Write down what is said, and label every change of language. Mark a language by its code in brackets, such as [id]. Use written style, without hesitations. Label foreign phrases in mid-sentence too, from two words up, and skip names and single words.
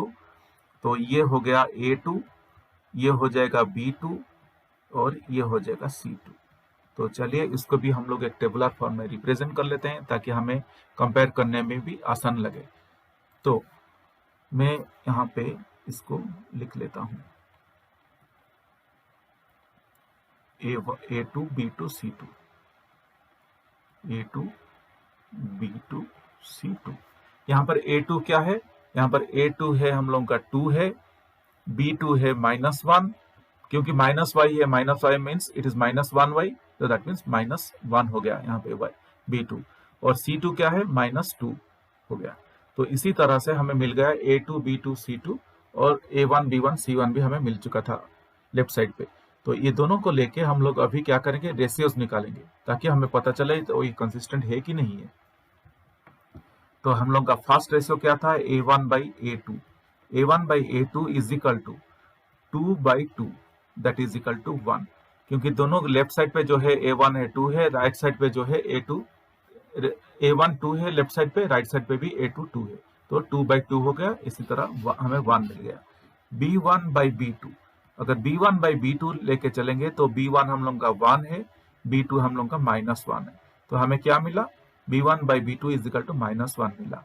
[hi] तो ये हो गया a2, ये हो जाएगा b2 और ये हो जाएगा c2। तो चलिए इसको भी हम लोग एक [en] tabular form [hi] में रिप्रेजेंट कर लेते हैं ताकि हमें कंपेयर करने में भी आसान लगे। तो मैं यहाँ पे इसको लिख लेता हूँ a2 b2 c2, a2 b2 c2। यहाँ पर a2 क्या है, यहाँ पर a2 है हम लोगों का 2 है, b2 है -1, क्योंकि [en] minus y [hi] है, [en] minus y means it is -1y, [hi] तो [en] that means [hi] -1 हो गया यहाँ पे y b2, और c2 क्या है -2 हो गया। तो इसी तरह से हमें मिल गया a2 b2 c2 और a1 b1 c1 भी हमें मिल चुका था [en] left side [hi] पे। तो ये दोनों को लेके हम लोग अभी क्या करेंगे, रेशियोज निकालेंगे ताकि हमें पता चले तो ये कंसिस्टेंट है कि नहीं है। तो हम लोग का [en] first ratio [hi] क्या था, [en] a1/a2, a1/a2 is equal to 2/2, that is equal to 1, [hi] क्योंकि दोनों [en] left side [hi] पे जो है a1 है 2 है, [en] right side [hi] पे जो है a1 2 है [en] left side [hi] पे, [en] right side [hi] पे भी a2 2 है, तो 2/2 हो गया। इसी तरह हमें 1 मिल गया। b1/b2, अगर b1/b2 लेके चलेंगे तो b1 हम लोग का 1 है, b2 हम लोग का -1 है, तो हमें क्या मिला, b1/b2 [en] is equal to -1 [hi] मिला।